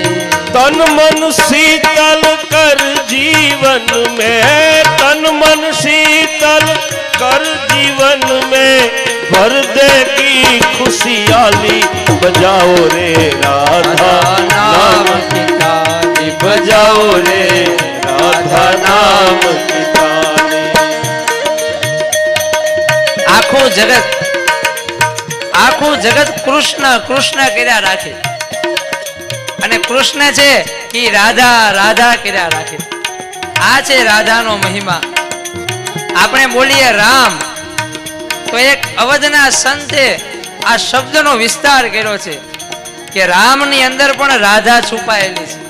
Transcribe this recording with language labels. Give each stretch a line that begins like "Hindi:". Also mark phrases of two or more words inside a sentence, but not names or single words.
Hindi: तन मन शीतल कर जीवन में, तन मन शीतल कर जीवन में, भर देगी खुशियाली, बजाओ रे राधा नाम की ताली, बजाओ रे राधा नाम की ताली.
Gujarati: આખું જગત કૃષ્ણ કૃષ્ણ કર્યા રાખે અને કૃષ્ણ છે કે રાધા રાધા કર્યા રાખે. આ છે રાધાનો મહિમા. આપણે બોલીએ રામ તો એક અવધના સંતે આ શબ્દનો વિસ્તાર કર્યો છે કે રામની અંદર પણ રાધા છુપાયેલી છે.